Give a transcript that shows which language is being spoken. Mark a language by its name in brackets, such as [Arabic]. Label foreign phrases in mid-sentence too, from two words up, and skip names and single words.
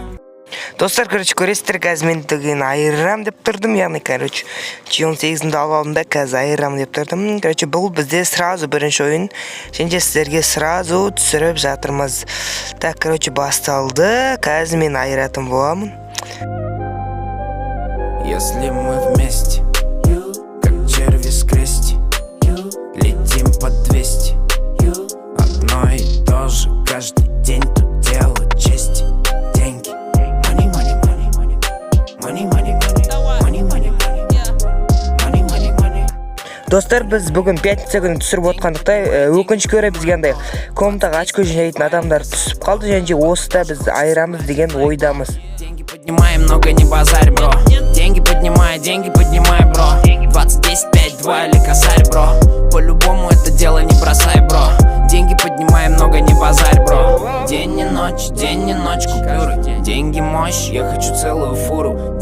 [Kazakh] Достар, көресіздер, қазір мен деген айырам деп тұрдым, яғни, G18-ді алып алдым да, қазір айырам деп тұрдым. Бұл бізде сразу бірінші ойын, және сіздерге сразу түсіріп жатырмыз. Так, басталды, қазір мен айыратым боламын. [Russian] Если мы вместе, как черви с крести, летим по 200, одно и то же, каждый день тут дело чести. [Kazakh] Достар, біз бүгін 5 күні түсіріп отқандықта, өкінішке орай бізге андай комнатаға очко жинайтын адамдар түсіп қалды, және осыда біз айырамыз деген ойдамыз. [Russian] Деньги поднимай, много не базарь, бро. Деньги поднимай, бро. 20-10-5, 2 или косарь, бро. По-любому это дело не бросай, бро. Деньги поднимай, много не базарь, бро. День и ночь купюры. Деньги мощь, я хочу целую фуру.